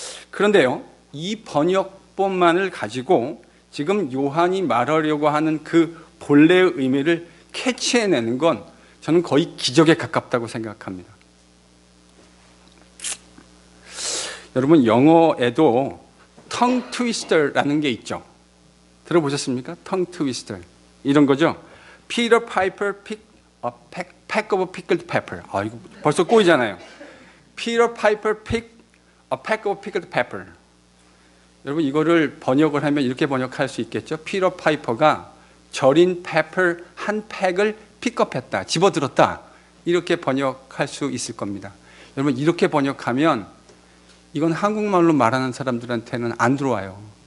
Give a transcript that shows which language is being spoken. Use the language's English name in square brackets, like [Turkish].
[Korean] 그런데요, 이 번역본만을 가지고 지금 요한이 말하려고 하는 그 본래의 의미를 캐치해내는 건 저는 거의 기적에 가깝다고 생각합니다. 여러분, 영어에도 tongue twister라는 게 있죠. 들어보셨습니까? tongue twister. 이런 거죠. [English] Peter Piper picked a peck of pickled pepper. [Korean] 이거 벌써 꼬이잖아요. [English] Peter Piper picked a peck of pickled pepper. [Korean] 여러분, 이거를 번역을 하면 이렇게 번역할 수 있겠죠. 피터 파이퍼가 절인 페퍼 한 팩을 픽업했다, 집어들었다, 이렇게 번역할 수 있을 겁니다. 여러분, 이렇게 번역하면 이건 한국말로 말하는 사람들한테는 안 들어와요.